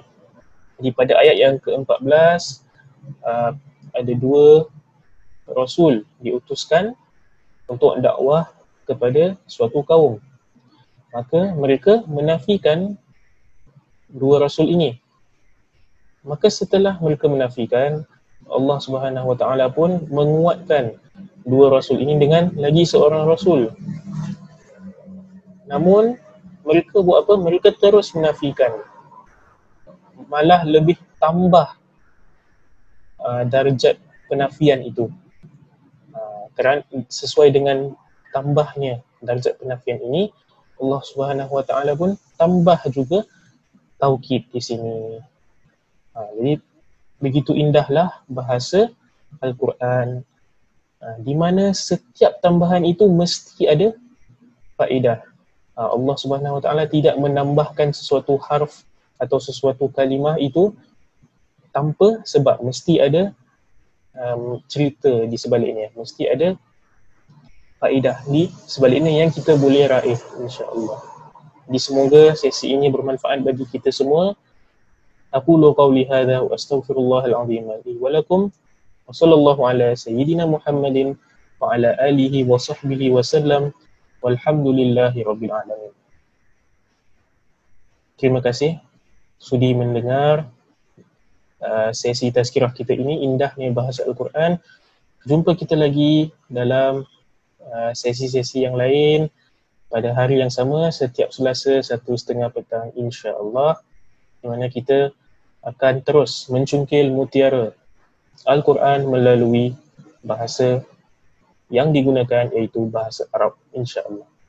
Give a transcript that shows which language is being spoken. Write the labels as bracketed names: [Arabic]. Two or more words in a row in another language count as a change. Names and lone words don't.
[Malay] Jadi pada ayat yang ke-14 ada 2 rasul diutuskan untuk dakwah kepada suatu kaum. Maka mereka menafikan 2 rasul ini. Maka setelah mereka menafikan, Allah [Arabic] سبحانه وتعالى [Malay] pun menguatkan 2 rasul ini dengan lagi seorang rasul. Namun mereka buat apa? Mereka terus menafikan. Malah lebih tambah darjat penafian itu. Kerana sesuai dengan tambahnya darjat penafian ini, Allah [Arabic] سبحانه وتعالى [Malay] pun tambah juga taukid di sini. Jadi begitu indahlah bahasa Al-Quran, di mana setiap tambahan itu mesti ada faedah. Allah [Arabic] سبحانه وتعالى [Malay] tidak menambahkan sesuatu harf atau sesuatu kalimah itu tanpa sebab. Mesti ada cerita di sebaliknya, mesti ada faedah di sebaliknya yang kita boleh raih, insya-Allah. Jadi semoga sesi ini bermanfaat bagi kita semua. [Arabic] أقول قولي هذا وأستغفر الله العظيم لي ولكم وصلى الله على سيدنا محمد وعلى آله وصحبه وسلم والحمد لله رب العالمين. [Malay] Terima kasih sudi mendengar sesi tazkirah kita ini, indahnya bahasa Al-Quran. Jumpa kita lagi dalam sesi-sesi yang lain pada hari yang sama setiap Selasa 1:30 petang, insya-Allah, di mana kita akan terus mencungkil mutiara Al-Quran melalui bahasa yang digunakan, iaitu bahasa Arab, insya-Allah.